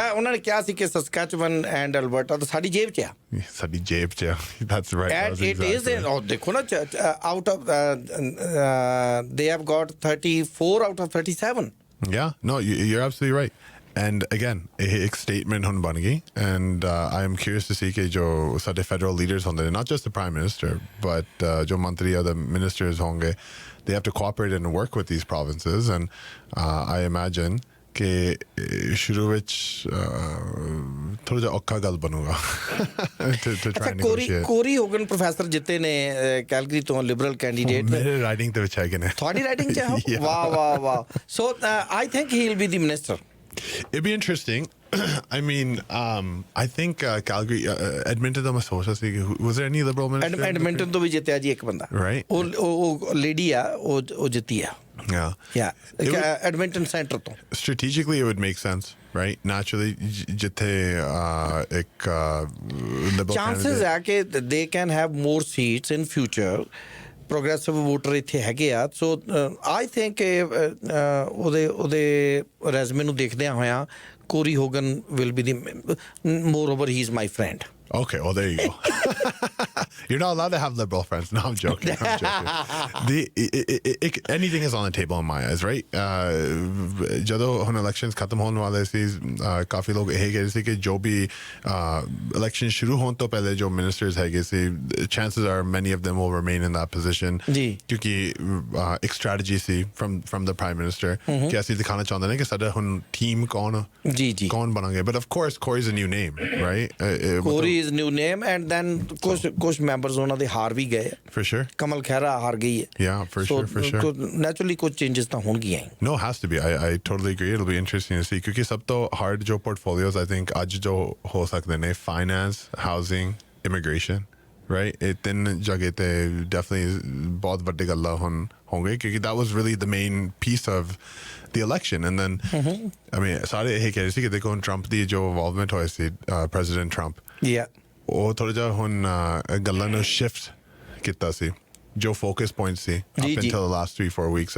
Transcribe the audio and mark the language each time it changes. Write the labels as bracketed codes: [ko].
[pa] ਉਹਨਾਂ ਨੇ ਕਿਹਾ ਸੀ ਕਿ ਸਸਕੈਚੁਅਨ ਐਂਡ ਅਲਬਰਟਾ ਤਾਂ ਸਾਡੀ ਜੇਬ 'ਚ ਆ ਸਾਡੀ ਜੇਬ 'ਚ [en] that's right and it is [pa] ਦੇਖੋ ਨਾ [en] out of they have got 34 out of 37 yeah no you're absolutely right and again एक statement [pa] ਹੁਣ ਬਣ ਗਈ [en] and I am curious to see [pa] ਕਿ ਜੋ ਸਾਡੇ [en] federal leaders [pa] ਹੁੰਦੇ ਨੇ [en] not just the prime minister but [pa] ਜੋ ਮੰਤਰੀ [en] or the ministers ਹੋਣਗੇ they have to cooperate and work with these provinces. And I imagine [hi] कि शुरू [pa] ਵਿੱਚ ਥੋੜਾ ਜਿਹਾ ਔਖਾ ਗੱਲ ਬਣੂਗਾ [en] to try and negotiate. [pa] Kori ਹੋਗਨ professor ਜਿੱਤੇ ਨੇ ਕੈਲਗਰੀ ਤੋਂ ਲਿਬਰਲ ਕੈਂਡੀਡੇਟ ਮੇਰੇ ਰਾਈਡਿੰਗ ਦੇ ਵਿੱਚ ਹੈਗੇ ਨੇ ਤੁਹਾਡੀ ਰਾਈਡਿੰਗ ਚ ਹੈ ਵਾਹ [en] So I think he will be the minister It'd be interesting. I mean, I think Calgary, Edmonton, was there any Liberal minister? [pa] Edmonton ਤੋਂ ਵੀ ਜਿੱਤਿਆ ਜੀ ਇੱਕ ਬੰਦਾ [en] Right. [pa] ਉਹ ਲੇਡੀ ਆ ਉਹ ਜਿੱਤੀ ਆ [en] Yeah. [pa] Edmonton center ਤੋਂ [en] Strategically, it would make sense, right? [pa] Naturally, ਜਿੱਥੇ ਇੱਕ Liberal [en] chances candidate. [pa] ਹੈ ਕਿ [en] they can have more seats in future. [pa] Progressive voter ਇੱਥੇ ਹੈਗੇ ਆ [en] so I think [pa] ਉਹਦੇ ਰੈਜ਼ਮੇ ਨੂੰ ਦੇਖਦਿਆਂ ਹੋਇਆਂ [en] Corey Hogan will be the moreover he is my friend Okay, well, there you go. You're not allowed to have liberal friends. No, I'm joking. Anything is on the table in my eyes, right? [pa] ਜਦੋਂ ਹੁਣ elections ਖਤਮ ਹੋਣ ਵਾਲੇ ਸੀ ਕਾਫੀ ਲੋਕ ਇਹ ਕਹਿ ਰਹੇ ਸੀ ਕਿ ਜੋ ਵੀ election ਸ਼ੁਰੂ ਹੋਣ ਤੋਂ ਪਹਿਲੇ ਜੋ ministers ਹੈਗੇ ਸੀ [en] chances are many of them will remain in that position [pa] ਕਿਉਂਕਿ ਇੱਕ strategy ਸੀ [en] from the prime minister [pa] ਕਿ ਅਸੀਂ ਦਿਖਾਣਾ ਚਾਹੁੰਦੇ ਨੇ ਕਿ ਸਾਡਾ ਹੁਣ team ਕੌਣ ਬਣਾਂਗੇ [en] but of course Corey's a new name, right? Corey is new name and then [pa] ਕੁਝ ਮੈਂਬਰਸ ਉਹਨਾਂ ਦੇ ਹਾਰ ਵੀ ਗਏ [en] For sure. [pa] ਕਮਲ ਖਹਿਰਾ ਹਾਰ ਗਈ ਹੈ [en] Yeah, for sure. [pa] ਨੈਚੁਰਲੀ ਕੁਝ ਚੇਂਜਸ ਤਾਂ ਹੋਣਗੀਆਂ ਹੀ [en] No, it has to be. I totally agree. It'll be interesting to see. [hi] क्योंकि सब तो [en] hard जो portfolios I think [hi] आज जो हो सकते हैं [en] finance, housing, immigration, right? [hi] ये तीन जगह ते definitely बहुत बड़ी गल्ला होंगे क्योंकि [en] that was really the main piece of the election. And then I mean [hi] सारे यही कह रहे थे कि देखो Trump दी जो involvement हुई थी President Trump. [en] Yeah. [pa] ਉਹ ਥੋੜਾ ਜਿਹਾ ਹੁਣ ਗੱਲਾਂ ਨੂੰ shift ਕੀਤਾ ਸੀ ਜੋ focus points ਸੀ [en] up until the last 3-4 weeks.